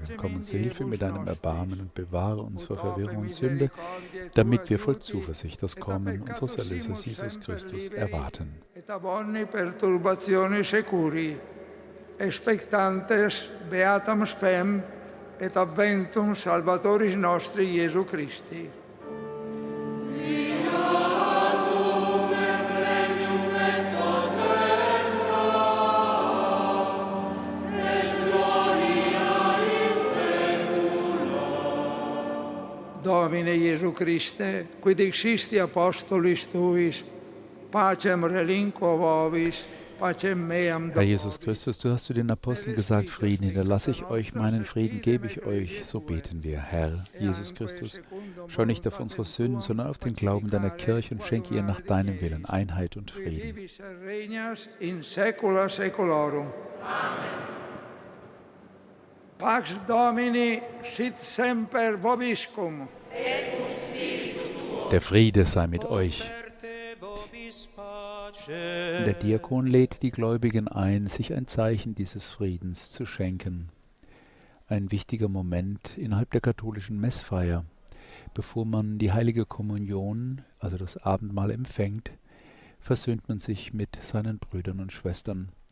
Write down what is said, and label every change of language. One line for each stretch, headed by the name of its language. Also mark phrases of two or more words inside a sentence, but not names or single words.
German: Komm uns zu Hilfe mit deinem Erbarmen und bewahre uns vor Verwirrung und Sünde, damit wir voll Zuversicht das Kommen unseres Erlösers Jesus Christus erwarten.
Latin: Expectantes beatam spem et adventum Salvatoris nostri Jesu Christi. Domine Jesu Christe, quid existi apostolis tuis, pacem relinquo vobis, pacem meam.
German: Herr Jesus Christus, du hast zu den Aposteln gesagt, Frieden hinterlasse ich euch, meinen Frieden gebe ich euch. So beten wir, Herr Jesus Christus, schau nicht auf unsere Sünden, sondern auf den Glauben deiner Kirche und schenke ihr nach deinem Willen Einheit und Frieden.
Latin: In saecula saeculorum. Pax Domini sit semper vobiscum.
German: Der Friede sei mit euch. Der Diakon lädt die Gläubigen ein, sich ein Zeichen dieses Friedens zu schenken. Ein wichtiger Moment innerhalb der katholischen Messfeier. Bevor man die heilige Kommunion, also das Abendmahl, empfängt, versöhnt man sich mit seinen Brüdern und Schwestern.